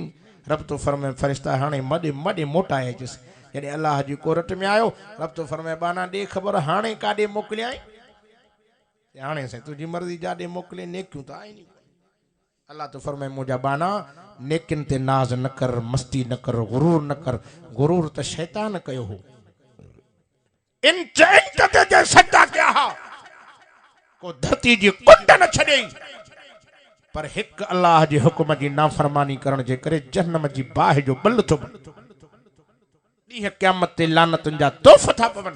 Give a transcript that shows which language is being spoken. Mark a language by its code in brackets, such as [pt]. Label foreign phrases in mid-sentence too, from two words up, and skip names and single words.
[sd] रब तो फरमाए फ़रिश्ता हाणे मॾे मोटाए अचुसि। जॾहिं अल्लाह जी कोरट में आयो रब तो फरमाए बाना ॾे ख़बर हाणे काॾे मोकिलियाई हाणे साईं तुंहिंजी मर्ज़ी जाॾे मोकिले नेकियूं त आहिनि। अल्लाह तो फरमाए मुंहिंजा बाना नेकिन ते नाज़ न कर मस्ती न कर गुरूर न कर गुरूर त शैतान कयो हो इन ते सदा कया हा को धरती जी कुंड न छॾे पर हिक अल्लाह जे हुक्म जी नाफरमानी करण जे करे जहन्नम जी बाहि जो बल थो ॾींहं क़यामत ते लानतुनि जा तोहफ़ था पवनि।